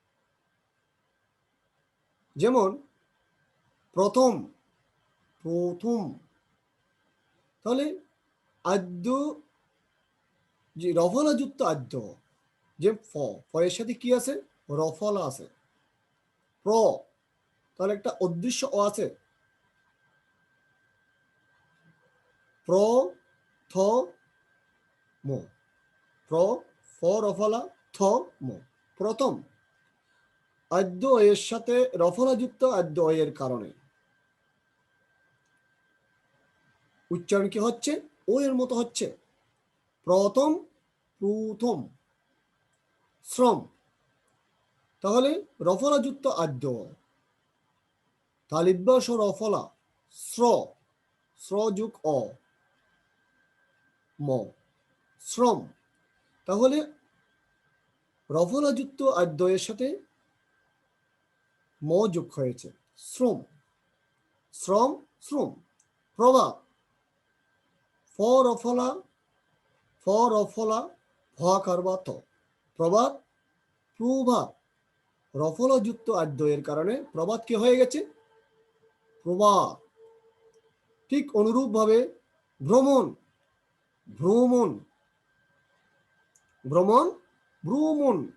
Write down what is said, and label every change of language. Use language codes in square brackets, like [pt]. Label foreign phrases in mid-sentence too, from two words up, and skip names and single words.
[bn] যেমন প্রথম, প্রথম। তাহলে আদ্য যে রফলা যুক্ত আদ্য, যে ফ, ফয়ের সাথে কি আছে? রফলা আছে। প্র, তাহলে একটা অদৃশ্য অ আছে, প্র, থ, ম। প্র, ফ রফলা, থ, ম। প্রথম। আদ্য এর সাথে রফলা যুক্ত আদ্য এর কারণে উচ্চারণ কি হচ্ছে? ও এর মতো হচ্ছে। প্রথম, প্রথম। শ্রম। তাহলে রফলা যুক্ত আদ্য, তালিব্যাস রফলা, শ্র, শ্র যুগ অ, ম, শ্রম। তাহলে রফলা যুক্ত আদ্য এর সাথে ম যোগ হয়েছে, শ্রম, শ্রম, শ্রম। প্রভাব। ফ রফলা, ফ রফলা, ভ কারবা ত, প্রবাদ, প্রভাব। রফলা যুক্ত আদ্য এর কারণে প্রবাদ কি হয়ে গেছে? প্রবাদ। ঠিক অনুরূপভাবে ভ্রমণ, ভ্রমণ, ভ্রমণ, ভ্রমণ।